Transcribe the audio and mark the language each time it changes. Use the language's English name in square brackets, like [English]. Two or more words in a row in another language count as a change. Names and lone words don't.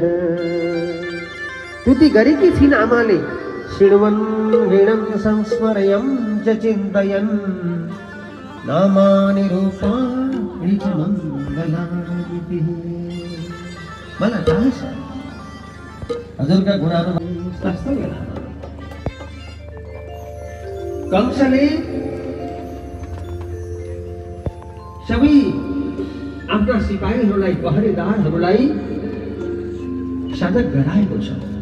[Nepali] स्तुति गरेकी छिन् आमाले [Sanskrit] शृण्वन् ऋणं संस्मरयं च चिन्तयन् नामानि रूपाणि च मङ्गलानि। [Nepali] मलाई थाहा छ हजुरका गुणाहरू कंसले सबै आफ्ना सिपाहीहरूलाई पहरेदारहरूलाई सजग गराएको छ,